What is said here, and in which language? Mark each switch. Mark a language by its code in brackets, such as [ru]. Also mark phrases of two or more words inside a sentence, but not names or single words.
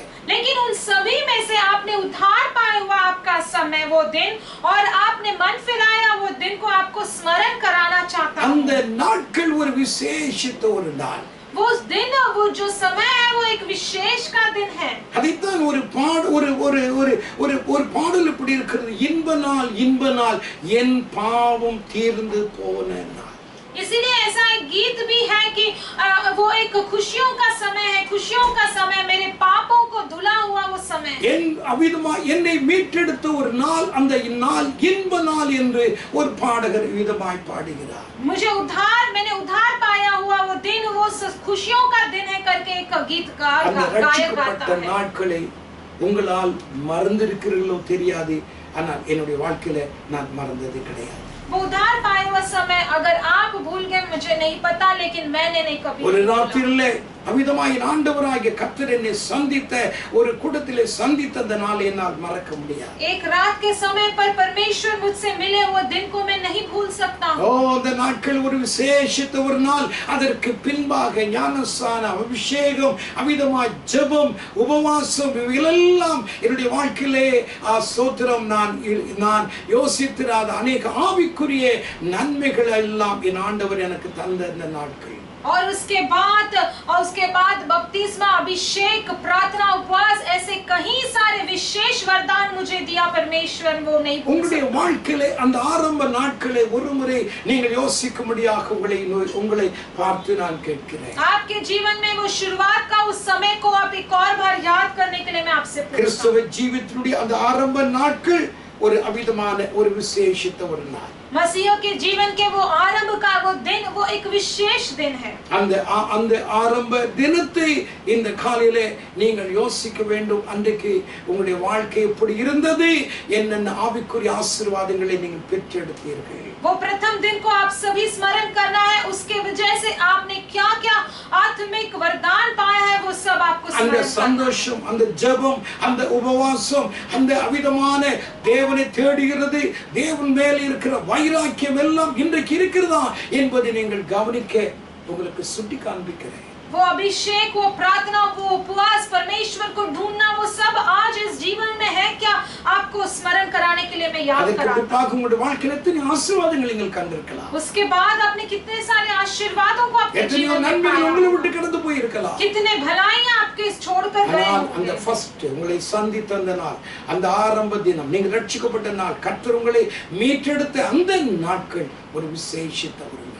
[hi] लेकिन उन सभी में से आपने उद्धार पाया हुआ आपका समय, वो दिन, और आपने मन फिराया वो दिन को आपको स्मरण कराना चाहता हूं। [ta] அந்த நாட்கள் ஒரு விசேஷித்த ஒரு நாள். [hi] वो दिन, वो जो समय है वो एक विशेष का दिन है। [ta] அதைத்தான் ஒரு பாடல் இப்படி இருக்கிறது, இன்ப நாள் இன்ப நாள் என் பாவம் தீர்ந்து போன நாள். [hi] इसीलिए ऐसा एक गीत भी है कि वो एक खुशियों का समय है, खुशियों का समय, मेरे पापों को धुला हुआ वो समय। [ta] என்னை மீட்டெடுத்த ஒரு நாள், அந்த நாள் இன்ப நாள் என்று ஒரு பாடகர் விதமாய் பாடுகிறார். [hi] मैंने उद्धार पाया हुआ वो दिन, वो खुशियों का दिन है करके एक गीतकार गायक गाता है। [ta] நாட்களை உங்களால் மறந்திருக்கிறீர்களோ தெரியாது, ஆனால் என்னுடைய வாழ்க்கையில நான் மறந்தது கிடையாது. [hi] वो उद्धार पाए हुआ समय अगर आप भूल गए मुझे नहीं पता, लेकिन मैंने नहीं कभी [ta] ஒரு ராத்திரியிலே அமிதமாய் ஆண்டவராகிய கர்த்தர் என்னை சந்தித்த ஒரு கூட்டத்திலே சந்தித்த அந்த நாளை என்னால் மறக்க முடியாது. [hi] एक रात के समय पर परमेश्वर मुझसे मिले वो दिन को मैं नहीं भूल सकता हूँ। [ta] அந்த நாட்கள் ஒரு விசேஷித்த ஒரு நாள். அதற்கு பின்பாக ஞானஸ்நானம், அபிஷேகம், அமிதமாய் ஜெபம், உபவாசம், இவைகளெல்லாம் என்னுடைய வாழ்க்கையிலே ஸ்தோத்திரம் நான் யோசித்திராத அநேக ஆவிக்குரிய நன்மைகள் எல்லாம் என் ஆண்டவர் எனக்கு தந்த இந்த நாட்கள். [hi] और उसके बाद बपतिस्मा, अभिषेक, प्रार्थना, उपवास, ऐसे कई सारे विशेष वरदान मुझे दिया परमेश्वर, वो नहीं भूल [ta] உங்களுடைய வாழ்க்கையிலே அந்த ஆரம்ப நாட்களை ஒருமுறை நீங்கள் யோசிக்கும்படியாக உங்களை பார்த்து நான் கேட்கிறேன். [hi] आपके जीवन में वो शुरुआत का उस समय को आप एक और बार याद करने के लिए मैं आपसे पूछता हूं। [ta] கிறிஸ்தவ ஜீவிதத்தினுடைய அந்த ஆரம்ப நாட்கள் ஒரு அவிதமான ஒரு விசேஷித்த ஒரு நாள். [hi] मसीह के जीवन के वो आरंभ का वो दिन वो एक विशेष दिन है। [ta] அந்த ஆரம்ப தினத்தை இந்த காலையிலே நீங்கள் யோசிக்க வேண்டும். அன்றைக்கு உங்களுடைய வாழ்க்கை எப்படி இருந்தது, என்னென்ன ஆவிக்குரிய ஆசீர்வாதங்களை நீங்கள் பெற்றெடுத்தீர்கள். [hi] वो प्रथम दिन को आप सभी स्मरण करना है, उसके वजह से आपने क्या क्या आत्मिक वरदान पाया है वो सब आपको [ta] அந்த [hi] स्मरण [ta] சந்தோஷம், அந்த ஜெபம், அந்த உபவாசம், அந்த அவிதமான தேவனை தேடுகிறது, தேவன் மேல் இருக்கிற வைராக்கியம் எல்லாம் இன்றைக்கு இருக்கிறதா என்பதை நீங்கள் கவனிக்க உங்களுக்கு சுட்டி காண்பிக்கிறேன். [hi] वो अभिषेक, वो प्रार्थना, वो उपवास, परमेश्वर को ढूंढना, वो सब आज इस जीवन में है क्या आपको स्मरण कराने के लिए मैं याद कराता हूं। [ta] உங்களுடைய வாழ்க்கையில எத்தனை ஆசீர்வாதங்களை நீங்கள் கண்டிருக்கலாம். [hi] उसके बाद आपने कितने सारे आशीर्वादों को आपके जीवन में पाया, [ta] உங்களை விட்டு கடந்து போய் இருக்கலாம். [hi] कितने भलाइयां आपके छोड़कर गए होंगे। [ta] அந்த ஃபர்ஸ்ட் உங்களை சந்தித்த அந்த நாள், அந்த ஆரம்ப தினம், நீங்கள் ரட்சிக்கப்பட்ட நாள், கர்த்தர் உங்களை மீட்டெடுத்த அந்த நாட்கள் ஒரு விசேஷித்த ஒரு நாள்.